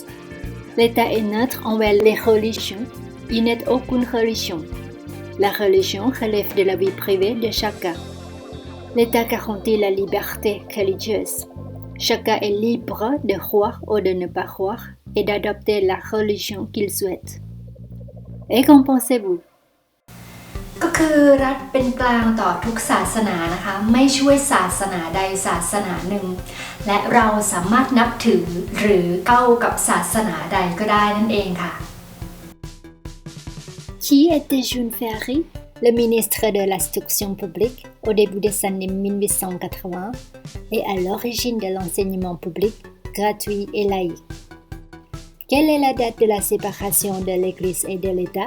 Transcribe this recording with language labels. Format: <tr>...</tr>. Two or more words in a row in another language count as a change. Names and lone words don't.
<fr>L'État est neutre envers les religions. Il n'est aucune religion. La religion relève de la vie privée de chacun. L'État garantit la liberté religieuse. Chacun est libre de croire ou de ne pas croire et d'adopter la religion qu'il souhaite. Et qu'en pensez-vous?</fr> <th>ก็คือรัฐเป็นกลางต่อทุกศาสนานะคะไม่ช่วยศาสนาใดศาสนาหนึ่งและเราสามารถนับถือหรือเข้ากับศาสนาใดก็ได้นั่นเองค่ะ</th> <fr>Qui était Jules Ferry, le ministre de l'Instruction publique au début des années 1880 et à l'origine de l'enseignement public gratuit et laïque. Quelle est la date de la séparation de l'Église et de l'État?</fr>